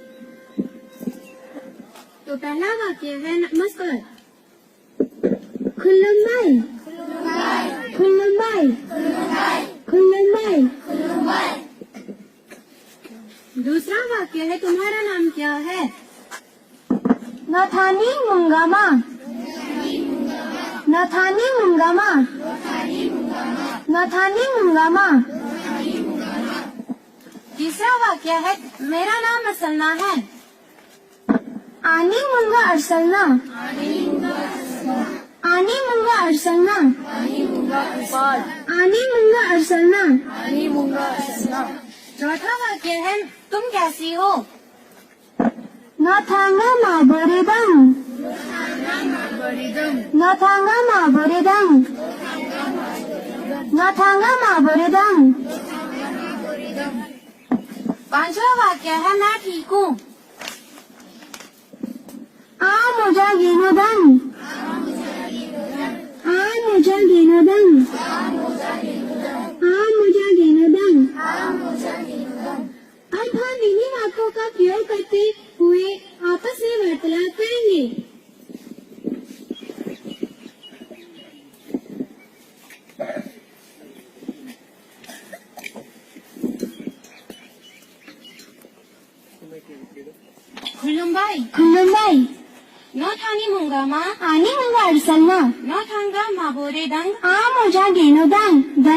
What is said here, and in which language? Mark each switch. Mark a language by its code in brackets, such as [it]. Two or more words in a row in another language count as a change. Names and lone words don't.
[hi] तो पहला वाक्य है नमस्कार। [brx] खुल्लुम्बाई, खुल्लुम्बाई, खुल्लुम्बाई। [hi] दूसरा वाक्य है तुम्हारा नाम क्या है? [brx] नथानी मुंगामा, नथानी मुंगामा, नथानी मुंगामा। [hi] तीसरा वाक्य है मेरा नाम अरसलना है। [brx] आनी मुंगा अरसलना, आनी मुंगा अरसलना, आनी मुंगा अरसलना। [hi] चौथा वाक्य है तुम कैसी हो? [brx] नथांगा माबोरेदंग, नथांगा माबोरेदंग, नथांगा माबोरेदंग। [hi] पांचवा वाक्य है मैं ठीक हूँ। [brx] आ मुझा गेनोदंग, आ मुझा गेनोदंग, आ मुझा गेनोदंग। [hi] अब हम इन्हीं वाक्यों का प्रयोग करते हुए आपस में वार्तालाप करेंगे। [brx] खुल्लुम्बाई, खुल्लुम्बाई। नथानी मुंगामा, आनी मुंगा अरसलना, नथांगा माबोरेदंग, आ मुझा गेनोदंग।